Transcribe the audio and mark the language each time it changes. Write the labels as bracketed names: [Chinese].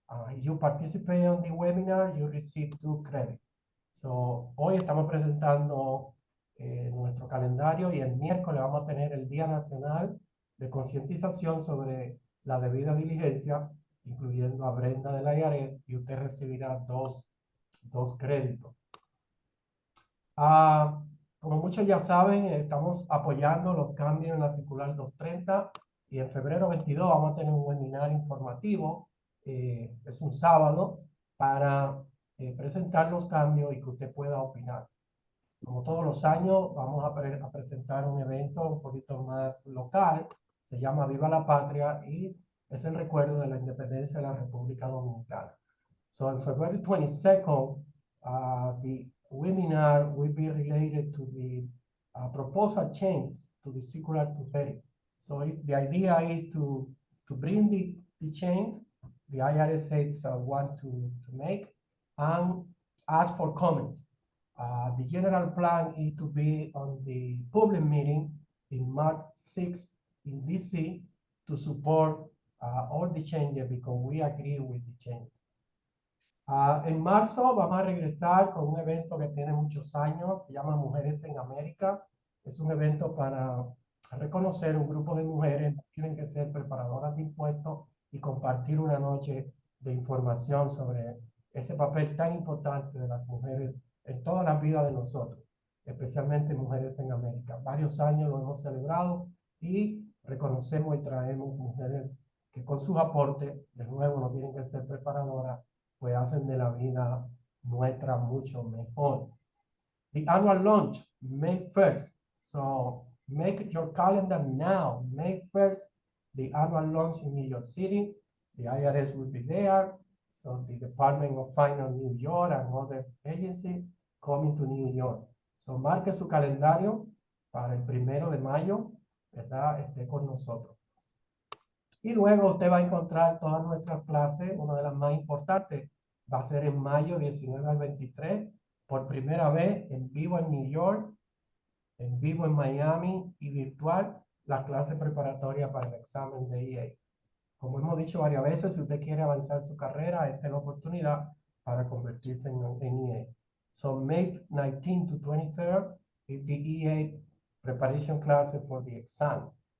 [English] If you participate on the webinar, you receive 2 credits. [Spanish] So, hoy estamos presentando nuestro calendario y el miércoles vamos a tener el Día Nacional de Concientización sobre la debida diligencia, incluyendo a Brenda de la IRS, y usted recibirá dos créditos. Como muchos ya saben, estamos apoyando los cambios en la circular 230 y en febrero 22 vamos a tener un webinar informativo, es un sábado, para presentar los cambios y que usted pueda opinar. Como todos los años, vamos a presentar un evento un poquito más local, se llama Viva la Patria y es el recuerdo de la independencia de la República Dominicana. [English] So on February 22nd, the webinar will be related to the proposal change to the circular 230. So the idea is to bring the change the IRS heads want to make and ask for comments. The general plan is to be on the public meeting in March 6th in DC to support all the changes because we agree with the change. [Spanish] En marzo vamos a regresar con un evento que tiene muchos años, se llama Mujeres en América. Es un evento para reconocer un grupo de mujeres que tienen que ser preparadoras de impuestos y compartir una noche de información sobre ese papel tan importante de las mujeres en toda la vida de nosotros, especialmente Mujeres en América. Varios años lo hemos celebrado y reconocemos y traemos mujeres que con sus aportes, de nuevo, no tienen que ser preparadoras, pues hacen de la vida nuestra mucho mejor. [English] The annual launch, May 1st. So make your calendar now. May 1st, the annual launch in New York City. The IRS will be there. So the Department of Finance New York and other agencies coming to New York. [Spanish] So, marque su calendario para el 1 de mayo, ¿verdad? Esté con nosotros. Y luego usted va a encontrar todas nuestras clases. Una de las más importantes va a ser en mayo 19 al 23, por primera vez en vivo en New York, en vivo en Miami y virtual, la clase preparatoria para el examen de EA. Como hemos dicho varias veces, si usted quiere avanzar su carrera, esta es la oportunidad para convertirse en EA. [English] So May 19 to 23rd is the EA preparation class for the exam.